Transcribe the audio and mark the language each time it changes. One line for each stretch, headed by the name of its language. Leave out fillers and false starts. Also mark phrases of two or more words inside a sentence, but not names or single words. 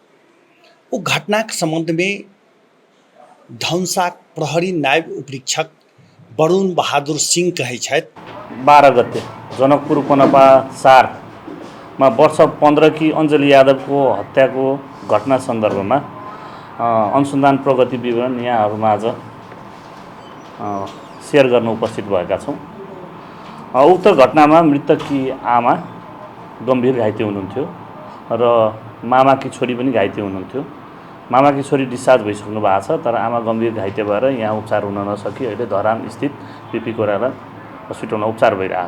Maithili: ओ घटना के संबंध में धनुषा प्रहरी नायब उपरीक्षक वरुण बहादुर सिंह कहै छथि
Nepali: 12 गते जनकपुर पनपा 4 में वर्ष 15 की अंजलि यादव को हत्या को घटना संदर्भ में अनुसंधान प्रगति विवरण यहाँहरुमाझ शेयर गर्न उपस्थित भएका छौं। उक्त घटनामा मृतककी आमा गंभीर घाइते हुनुहुन्थ्यो र मामाकी छोरी पनि घाइते हुनुहुन्थ्यो। मामाकी छोरी डिस्चार्ज भइसक्नु भएको छ तर आमा गंभीर घाइते भएर यहाँ उपचार हुन नसकी अहिले धरान स्थित बीपी कोइराला हस्पिटलमा उपचार भइरहेछ।